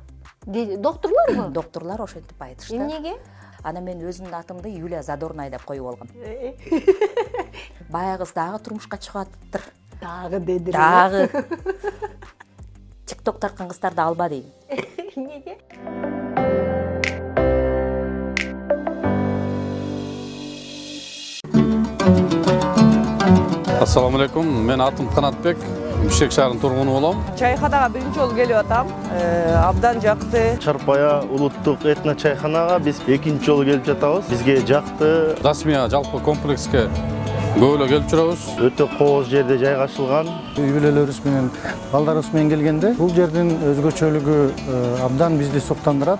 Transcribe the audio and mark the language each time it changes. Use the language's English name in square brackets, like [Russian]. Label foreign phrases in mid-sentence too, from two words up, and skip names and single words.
[Kyrgyz] Доктурларбы? Доктурлар ошентип айтышты. Эмнеге? Анан мен өзүмдүн атымды Юлия Задорная деп коюп алгам. Баягы кыз дагы турмушка чыгып атыптыр. Дагы дедир. Дагы. ТикТок тарткан кыздарды алба дейм. Эмнеге? [Arabic] السلام عليكم. [Kyrgyz] Мен атым Канатбек. Бишкек шаарынын тургуну болом. Чайханага биринчи жолу келип атам. Абдан жакты. Чарпая улуттук этно чайханага биз экинчи жолу келип жатабыз. Бизге жакты. Расмия жалпы комплекске көп эле келип жүрөбүз. Өтө кооз жерде жайгашылган. Үй бүлөлөрүбүз менен балдарыбыз менен келгенде бул жердин өзгөчөлүгү абдан бизди суктандырат.